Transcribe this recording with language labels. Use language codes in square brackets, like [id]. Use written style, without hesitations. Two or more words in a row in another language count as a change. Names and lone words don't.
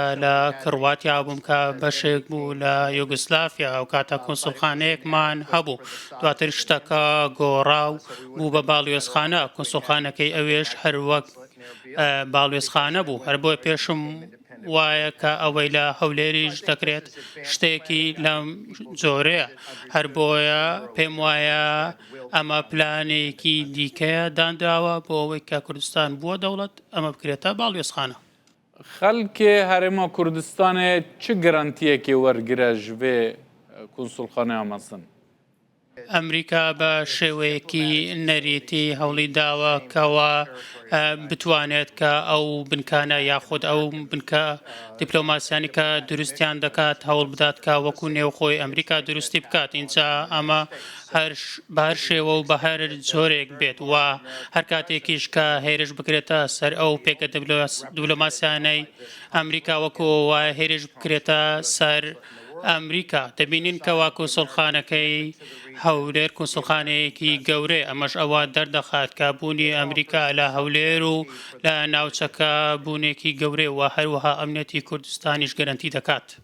[ckb] لە کڕواتیا بووم کە بەشێک بوو لە یوگسلافیا ئەو کاتە کونسڵخانەیەکمان هەبوو دواتر شتەکە گۆڕاو بوو بە باڵوێزخانە کونسڵخانەکەی ئەوێش هەروەک باڵوێزخانە بوو هەر بۆی پێشم وایە کە ئەوەی لە هەولێریش دەکرێت شتێکی لەم جۆرەیە هەر بۆیە پێم وایە ئەمە پلانێکی دیکەیە دانراوە بۆ ئەوەی کە کوردستان بووە دەوڵەت ئەمە بکرێتە باڵوێزخانە [ku] خەڵکێ هەرێما کوردستانê çi girantiyekê wergire ji vê konsulxaneya Mesrîn [ckb] ئەمریکا بە شێوەیەکی نەریتی هەوڵی داوە کەەوە بتوانێت کە ئەو بنکانە یاخود ئەو بنکە دیپلۆماسیانی کە دروستیان دەکات هەوڵ بدات کە وەکو نێوخۆی ئەمریکا دروستی بکات اینجا ئەمە بە هەر شێوە و بە هەر جۆرێک بێت و هەر کاتێکیش کە هێرش بکرێتە سەر ئەو پێکە دیپلۆماسیانەی ئەمریکا وەکو وایە هێرش بکرێتە سەر ئەمریکا دەبینین کەوا کونسڵخانەکەی هەولێر کونسڵخانەیەکی گەورەی ئەمەش ئەوە دەردەخات کە بوونی ئەمریکا لە هەولێر و لە ناوچەکە بوونێکی گەورەی و هەروەها ئەمنیەتی کوردستانیش گەرانتی دەکات